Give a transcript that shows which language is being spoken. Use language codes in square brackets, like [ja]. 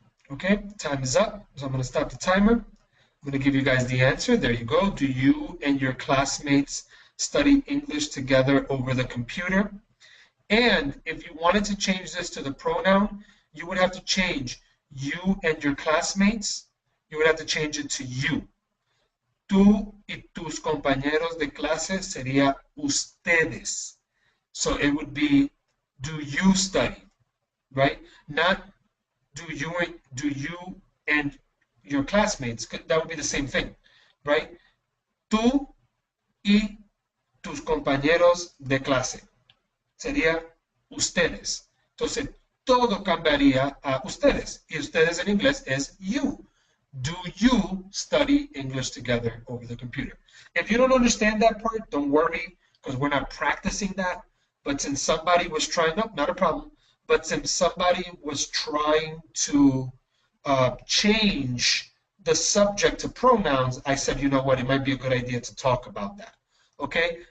[en] Okay, time is up, so I'm going to stop the timer. I'm going to give you guys the answer. There you go. Do you and your classmates study English together over the computer? And if you wanted to change this to the pronoun, you would have to change you and your classmates. You would have to change it to you. [es] Tú y tus compañeros de clase sería ustedes. [en] So it would be, do you study, right? Not do you and your classmates. That would be the same thing, right? [es] Tú y tus compañeros de clase. Sería ustedes. Entonces, todo cambiaría a ustedes. Y ustedes en inglés es you. [en] Do you study English together over the computer? If you don't understand that part, don't worry, because we're not practicing that. But since somebody was trying, no, not a problem. But since somebody was trying to change the subject to pronouns, I said, you know what, it might be a good idea to talk about that. Okay?